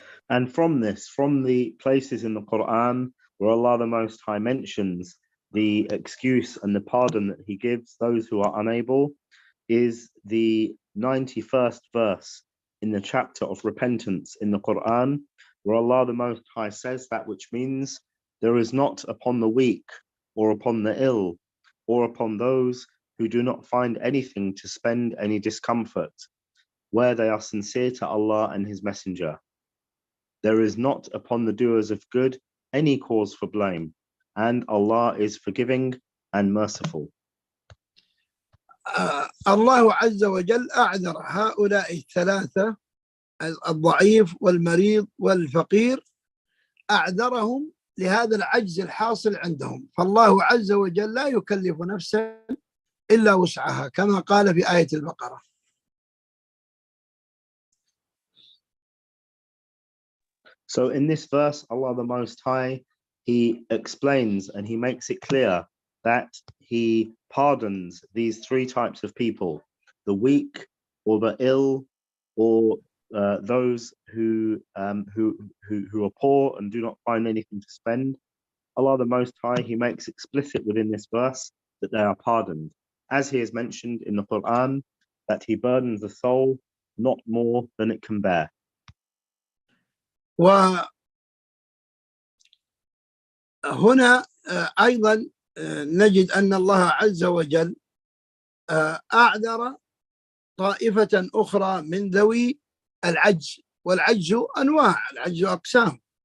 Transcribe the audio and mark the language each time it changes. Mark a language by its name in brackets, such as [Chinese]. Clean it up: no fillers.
[English] And from the places in the Quran where Allah the Most High mentions the excuse and the pardon that he gives those who are unable, is the 91st verse in the chapter of repentance in the Quran, where Allah the Most High says that which means there is not upon the weak or upon the ill or upon those who do not find anything to spend any discomfort, where they are sincere to Allah and His Messenger. There is not upon the doers of good any cause for blame, and Allah is forgiving and merciful. [Arabic] الله عز وجل أعذر هؤلاء الثلاثة، الضعيف والمريض والفقير، أعذرهم لهذا العجز الحاصل عندهم، فالله عز وجل لا يكلف نفسا إلا وسعها كما قال في آية البقرة. [English] So in this verse, Allah the Most High, He explains and He makes it clear that He pardons these three types of people: the weak, or the ill, or those who are poor and do not find anything to spend. Allah the Most High, He makes explicit within this verse that they are pardoned, as He has mentioned in the Quran, that He burdens the soul not more than it can bear. [Arabic] وهنا أيضا نجد أن الله عز وجل أعذر طائفة أخرى من ذوي العجز، والعجز أنواع، العجز أقسام،